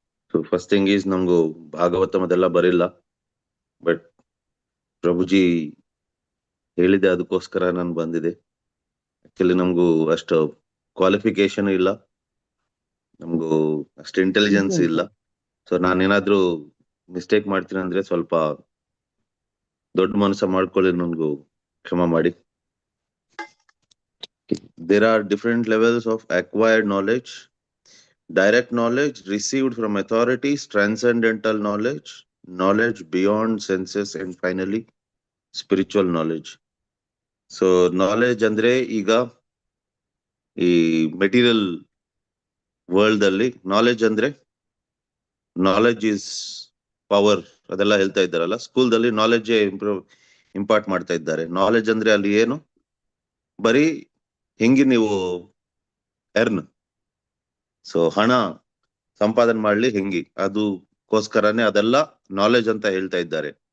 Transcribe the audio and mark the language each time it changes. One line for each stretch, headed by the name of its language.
Kannada: So first thing is ನಮಗೂ ಭಾಗವತ ಅದೆಲ್ಲ ಬರಿಲ್ಲ, but ಪ್ರಭುಜಿ ಹೇಳಿದೆ ಅದಕ್ಕೋಸ್ಕರ ನಾನು ಬಂದಿದೆ. ಆಕ್ಚುಲಿ ನಮಗೂ ಅಷ್ಟು ಕ್ವಾಲಿಫಿಕೇಶನ್ ಇಲ್ಲ, ನಮಗೂ ಅಷ್ಟು ಇಂಟೆಲಿಜೆನ್ಸ್ ಇಲ್ಲ. ಸೊ ನಾನೇನಾದ್ರೂ ಮಿಸ್ಟೇಕ್ ಮಾಡ್ತೀನಿ ಅಂದ್ರೆ ಸ್ವಲ್ಪ ದೊಡ್ಡ ಮನಸ್ಸ ಮಾಡ್ಕೊಳ್ಳಿ, ನನ್ಗೂ ಕ್ಷಮ ಮಾಡಿ.
English: There are different levels of acquired knowledge: direct knowledge received from authorities, transcendental knowledge, knowledge beyond senses, and finally spiritual knowledge.
Kannada: So knowledge ಅಂದ್ರೆ ಈಗ ಈ ಮೆಟೀರಿಯಲ್ ವರ್ಲ್ಡ್ ಅಲ್ಲಿ ನಾಲೆಡ್ಜ್ ಅಂದ್ರೆ
English: knowledge is power
Kannada: ಅದೆಲ್ಲ ಹೇಳ್ತಾ ಇದ್ದಾರಲ್ಲ, ಸ್ಕೂಲ್ದಲ್ಲಿ ನಾಲೆಡ್ಜ್ ಇಂಪಾರ್ಟ್ ಮಾಡ್ತಾ ಇದ್ದಾರೆ. ನಾಲೆಡ್ಜ್ ಅಂದ್ರೆ ಅಲ್ಲಿ ಏನು, ಬರೀ ಹೆಂಗೆ ನೀವು ಎರ್ನ್, ಸೊ ಹಣ ಸಂಪಾದನೆ ಮಾಡ್ಲಿ ಹೆಂಗಿ, ಅದಕ್ಕೋಸ್ಕರನೇ ಅದೆಲ್ಲ ನಾಲೆಡ್ಜ್ ಅಂತ ಹೇಳ್ತಾ ಇದ್ದಾರೆ.